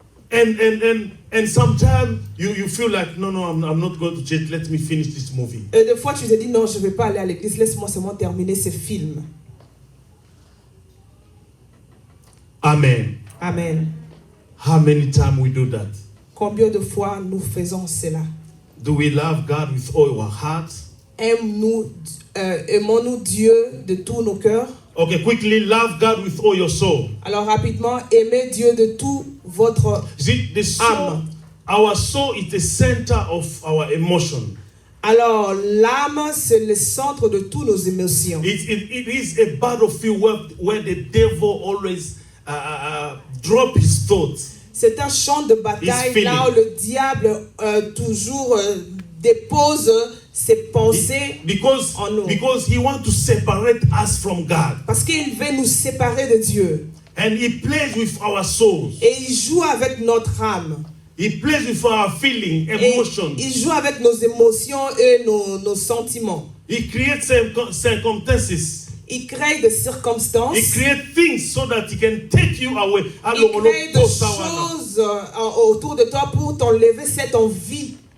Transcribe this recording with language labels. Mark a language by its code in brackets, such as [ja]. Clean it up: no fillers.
[en] and sometimes you feel like no, I'm not going to church. Let me finish this movie. [fr] Et des fois, tu te dis non, je ne vais pas aller à l'église. Laisse-moi seulement terminer ce film. [en] Amen. [fr] Amen. [en] How many times we do that? [fr] Combien de fois nous faisons cela? [en] Do we love God with all our hearts? [fr] Aimons-nous Dieu de tous nos cœurs? [en] Okay, quickly, love God with all your soul. [fr] Alors rapidement, aimez Dieu de tout votre [en] See, the soul, [fr] âme. [en] our soul is the center of our emotion. [fr] Alors l'âme, c'est le centre de toutes nos émotions. [en] It is a battlefield where the devil always drop his thoughts. [fr] C'est un champ de bataille là où le diable toujours dépose ses pensées en nous. [en] Because he wants to separate us from God. [fr] Parce qu'il veut nous séparer de Dieu. [en] And he plays with our souls. [fr] Et il joue avec notre âme. [en] He plays with our feeling, [fr] Et [en] emotions. [fr] il joue avec nos émotions et nos sentiments. [en] He creates circumstances. [fr] Il crée des circonstances. [en] He creates things so that he can take you away. [fr] Il crée des choses autour de toi pour t'enlever cette envie.